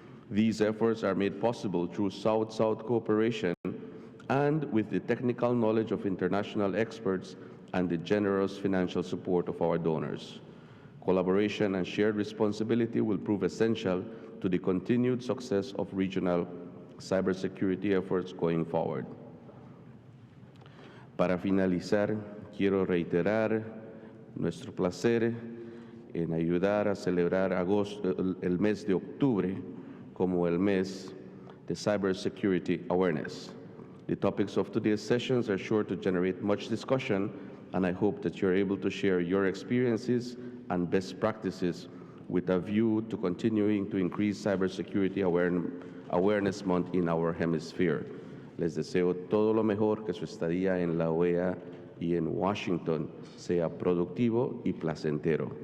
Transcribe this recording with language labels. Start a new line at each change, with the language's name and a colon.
English: These efforts are made possible through South-South cooperation and with the technical knowledge of international experts and the generous financial support of our donors. Collaboration and shared responsibility will prove essential to the continued success of regional cybersecurity efforts going forward.
Spanish: Para finalizar, quiero reiterar nuestro placer en ayudar a celebrar el mes de octubre como el mes de cybersecurity awareness.
English: The topics of today's sessions are sure to generate much discussion, and I hope that you're able to share your experiences and best practices with a view to continuing to increase cybersecurity awareness month in our hemisphere.
Spanish: Les deseo todo lo mejor, que su estadía en la OEA y en Washington sea productivo y placentero.